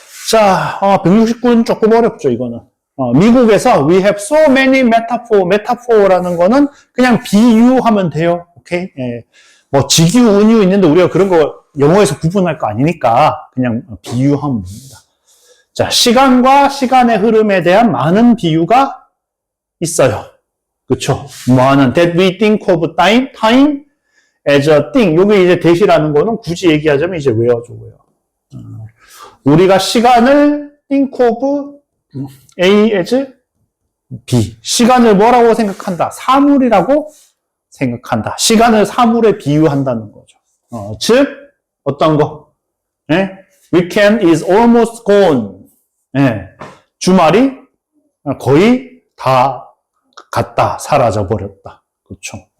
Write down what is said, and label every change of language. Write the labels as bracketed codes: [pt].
[ko] 자, 169는 조금 어렵죠, 이거는. 미국에서 [en] we have so many metaphor [ko] 라는 거는 그냥 비유하면 돼요. 오케이? 예. 뭐 직유, 은유 있는데 우리가 그런 거 영어에서 구분할 거 아니니까 그냥 비유하면 됩니다. 자, 시간과 시간의 흐름에 대한 많은 비유가 있어요. 그쵸? 뭐하는 [en] that we think of time as a thing. [ko] 요게 이제 대시라는 거는 굳이 얘기하자면 이제 외워줘. 우리가 시간을 [en] think of A as B. [ko] 시간을 뭐라고 생각한다? 사물이라고 생각한다. 시간을 사물에 비유한다는 거죠. [en] 즉, 어떤 거? Weekend is almost gone. [ko] 주말이 거의 다 갔다, 사라져 버렸다. 그렇죠.